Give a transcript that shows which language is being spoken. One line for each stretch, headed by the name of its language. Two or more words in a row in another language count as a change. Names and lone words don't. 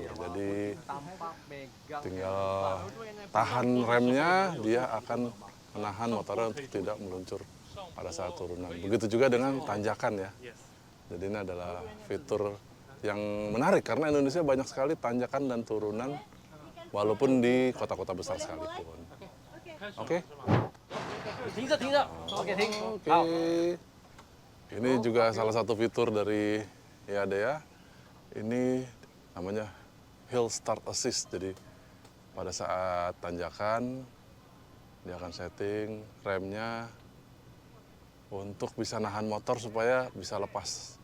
Indonesian: Jadi tinggal tahan remnya, dia akan menahan motornya untuk tidak meluncur pada saat turunan. Begitu juga dengan tanjakan ya. Jadi ini adalah fitur yang menarik karena Indonesia banyak sekali tanjakan dan turunan walaupun di kota-kota besar sekalipun. Oke?
Chinese: 停着，停着，OK，停。
Indonesian: Oke.
Chinese: 好。
Indonesian: Ini juga salah satu fitur dari Yadea. Ini namanya Hill Start Assist. Jadi pada saat tanjakan dia akan setting remnya untuk bisa nahan motor supaya bisa lepas.